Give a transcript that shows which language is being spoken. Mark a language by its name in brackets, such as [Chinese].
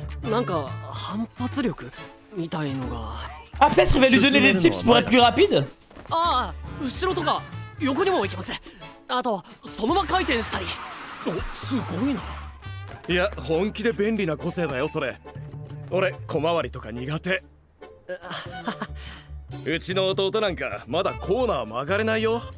[Japanese] なんか反発力みたいのが [French] Ah, peut-être il va lui donner des tips pour être plus rapide. [Japanese] ああ後ろとか横にも行きますあとそのまま回転したりおすごいないや本気で便利な個性だよそれ俺小回りとか苦手うちの弟なんかまだコーナー曲がれないよ